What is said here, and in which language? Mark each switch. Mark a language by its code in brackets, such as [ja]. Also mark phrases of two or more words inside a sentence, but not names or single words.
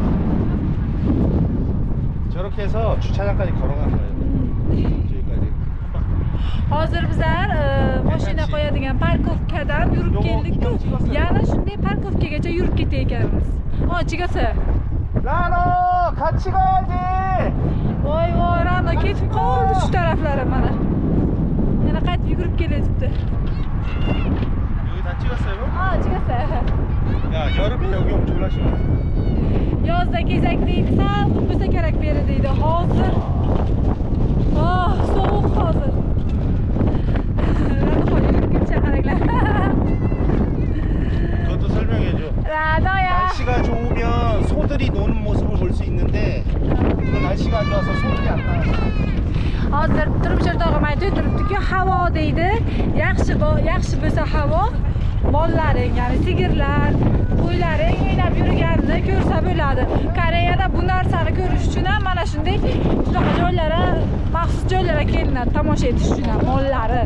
[ko] 저렇게 해서 주차장까지 걸어간 거예요. 저기까지. [uz] Hozir bizlar mashina qo'yadigan parkovkadan yurib keldik-ku. Yana shunday parkovkagacha yurib ketayotganmiz. [ko] Chigasa. 라노 같이 가야지. [uz] Voy, Rano ketib qoldi shu taraflari mana. Yana qaytib yugurib kelayapti. [ko] 여기 다 찍었어요? Chigasay. 야, 여름에 여기 오면 졸라 싫어. [uz] Yozda kezak deydi, sal bo'lsa kerak beri deydi. Hozir sovuq hozir. Rano yurib ketcha qaranglar. [ko] 그것도 설명해줘. 라노야. 날씨가 좋으면 소들이 노는 모습을 볼 수 있는데 그 날씨가 안 좋아서 소들이 안 나와. [uz] Hozir turmush o'rtog'im aytib turibdi-ku, havo deydi. Yaxshi bo'lsa havo, mollaring, ya'ni sigirlar, qo'ylaring o'ynab yurganini ko'rsa bo'ladi. Koreyada bu narsani ko'rish uchun ham mana shunday shunaqa joylarga, maxsus joylarga kelinadi tomosha etish uchun ham mollari.